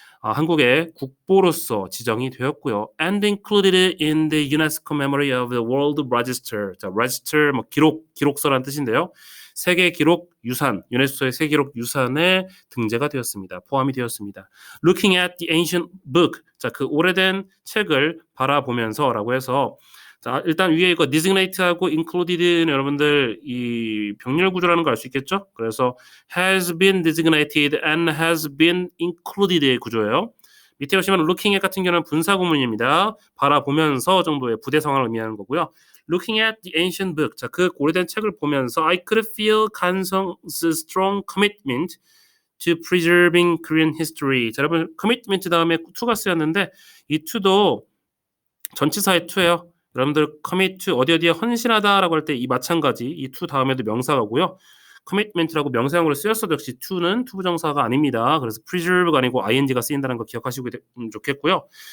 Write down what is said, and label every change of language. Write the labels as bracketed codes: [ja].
[ko] 한국의 국보로서 지정이 되었고요. [en] And included in the UNESCO Memory of the World Register. [ko] 자, register 뭐 기록서란 뜻인데요. 세계 기록 유산, 유네스코의 세계 기록 유산에 등재가 되었습니다. 포함이 되었습니다. [en] Looking at the ancient book. [ko] 자, 그 오래된 책을 바라보면서라고 해서 자, 일단 위에 이거 designate하고 included는 여러분들 이 병렬 구조라는 걸 알 수 있겠죠? 그래서 [en] has been designated and has been included [ko] 의 구조예요. 밑에 보시면 looking at 같은 경우는 분사 구문입니다. 바라보면서 정도의 부대 상황을 의미하는 거고요. [en] Looking at the ancient book. [ko] 자, 그 오래된 책을 보면서 [en] I could feel 간성's strong commitment to preserving Korean history. [ko] 자, 여러분 commitment 다음에 to가 쓰였는데 이 to도 전치사의 to예요. 여러분들 commit to 어디에 헌신하다라고 할 때 이 마찬가지 이 to 다음에도 명사가고요. commitment라고 명사형으로 쓰였어도 역시 to는 투부정사가 아닙니다. 그래서 preserve가 아니고 ing가 쓰인다는 거 기억하시고 좋겠고요.